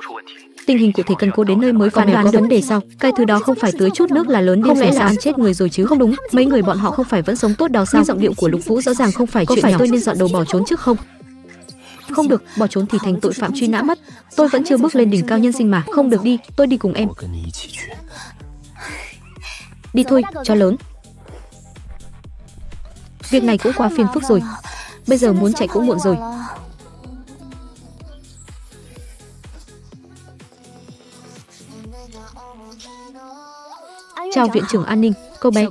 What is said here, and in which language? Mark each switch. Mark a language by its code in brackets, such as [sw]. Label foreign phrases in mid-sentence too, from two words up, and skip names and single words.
[vi] Tình hình cụ thể cần cô đến nơi mới phán đoán được. Vấn đề sao? Cái thứ đó không phải tưới chút nước là lớn, không lẽ là ăn chết người rồi chứ? Không đúng, mấy người bọn họ không phải vẫn sống tốt đó sao? Nhưng giọng điệu của Lục Vũ rõ ràng không phải chuyện nhỏ. Có phải tôi nên dọn đầu bỏ trốn trước không? Không được, bỏ trốn thì thành tội phạm truy nã mất. Tôi vẫn chưa bước lên đỉnh cao nhân sinh mà. Không được đi, tôi đi cùng em. [zh] 我跟你一起去。 [vi] Đi thôi, chó lớn. Việc này cũng quá phiền phức rồi. Bây giờ muốn chạy cũng muộn rồi. Chào viện trưởng an ninh, cô bé.